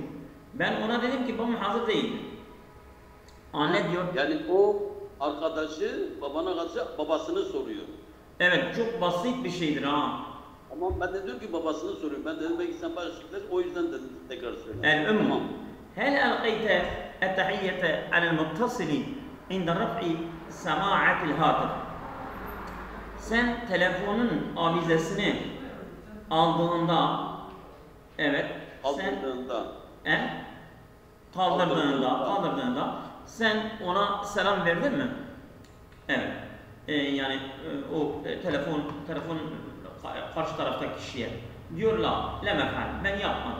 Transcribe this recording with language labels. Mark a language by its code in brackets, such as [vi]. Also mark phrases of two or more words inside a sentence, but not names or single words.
[tr] Ben ona dedim ki babam hazır değildir. Anne diyor. Yani o arkadaşı babana karşı babasını soruyor. Evet, çok basit bir şeydir ha. Ama ben de diyor ki babasını soruyor. Ben dedim belki sen başlıklar o yüzden dedim tekrar söyle. El-ümmü. Tamam. [ar] هل ألقيت التحية على المتصل عند رفع سماعة الهاتف؟ [tr] Sen telefonun avizesini aldığında, evet, kaldırdığında sen ona selam verdin mi? Evet. Yani o telefon karşı taraftaki kişiye diyor la mefal, ben yapmadım.